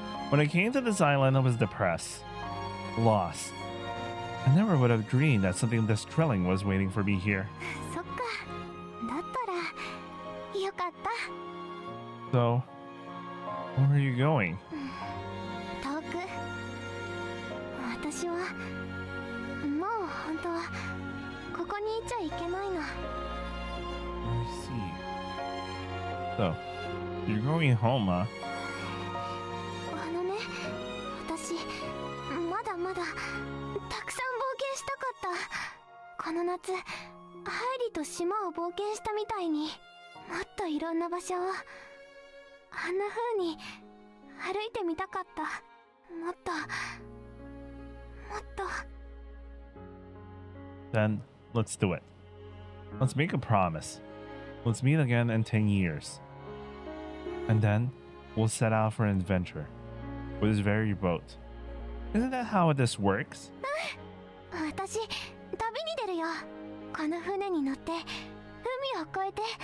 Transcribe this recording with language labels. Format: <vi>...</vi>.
<en>When I came to this island, I was depressed, lost. I never would have dreamed that something this thrilling was waiting for me here.</en> <ja>そっか、だったらよかった。</ja> <en>So, where are you going?</en> <ja>遠く。私はもう本当はここにいちゃいけないの。</ja> <en>I see. So, you're going home, huh?</en> <ja>あのね、私まだまだたくさん冒険したかった。この夏ハイリと島を冒険したみたいにもっといろんな場所をあんな風に歩いてみたかった。もっともっと。</ja> <en>Then, let's do it. Let's make a promise. Let's meet again in 10 years. And then, we'll set out for an adventure with this very boat. Isn't that how this works?</en> <ja>私旅に出るよ。この船に乗って海を越えて。</ja>